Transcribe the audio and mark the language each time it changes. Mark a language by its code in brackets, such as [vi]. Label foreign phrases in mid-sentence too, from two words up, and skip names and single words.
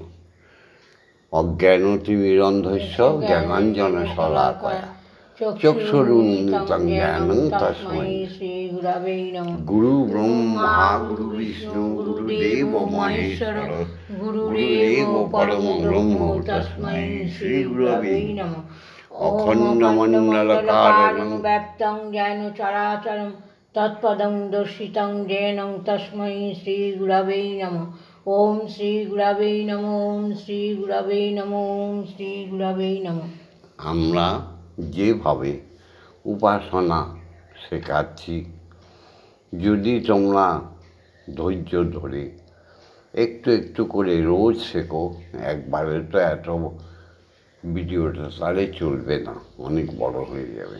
[sa] অজ্ঞানতিমিরন্ধস্য জ্ঞানাঞ্জন শলাকয়া চক্ষুরুন্মিলিতং জ্ঞানং তস্मै শ্রী গুরবে নমঃ। গুরু ব্রহ্মা গুরু বিষ্ণু গুরুদেব মহেশ্বর গুরুদেব পরম ব্রহ্ম তস্मै শ্রী গুরবে নমঃ। অখণ্ডমণ্ডলকারণং ব্যাপ্তং জ্ঞান চরাচরম তৎপদং দর্শিতং জ্ঞানং তস্मै শ্রী গুরবে নমঃ। ওম শ্রী গুরবে নমঃ, ওম শ্রী গুরবে নমঃ, ওম শ্রী গুরবে নমঃ। [bn] আমরা যেভাবে উপাসনা শেখাচ্ছি, যদি তোমরা ধৈর্য ধরে একটু একটু করে রোজ শেখো, একবারে তো এত ভিডিওটা তাহলে চলবে না, অনেক বড় হয়ে যাবে।